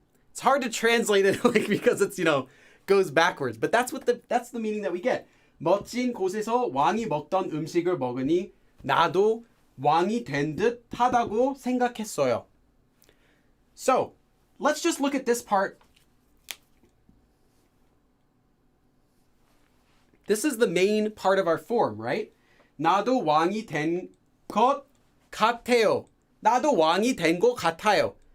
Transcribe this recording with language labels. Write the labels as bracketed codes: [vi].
[en] It's hard to translate it because it's, goes backwards, but that's the meaning that we get. [ko] 멋진 곳에서 왕이 먹던 음식을 먹으니 나도 왕이 된 듯 하다고 생각했어요. [en] So, let's just look at this part. This is the main part of our form, right? [ko] 나도 왕이 된 것 같아요. 나도 왕이 된 것 같아요.